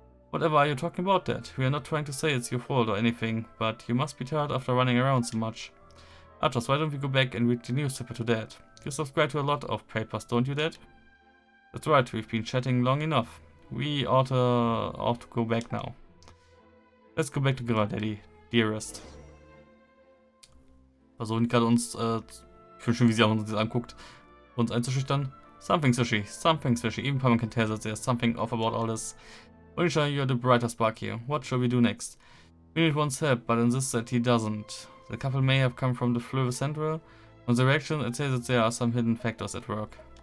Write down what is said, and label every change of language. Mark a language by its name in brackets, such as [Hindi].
[English] Whatever are you talking about, Dad? We are not trying to say it's your fault or anything, but you must be tired after running around so much. Archers, why don't we go back and read the newspaper to Dad? You subscribe to a lot of papers, don't you, Dad? That's right, we've been chatting long enough. We ought to go back now. Let's go back together, Daddy, dearest. [German] Versuchen gerade uns, ich finde schon, wie sie auch uns das anguckt, uns einzuschüchtern. [English] Something's fishy. Even Palmer can tell that there's something off about all this. Onisha, you're the brighter spark here. What shall we do next? Benedict wants help, but insists that he doesn't. The couple may have come from the Fleuve Central. On the reaction, it says that there are some hidden factors at work.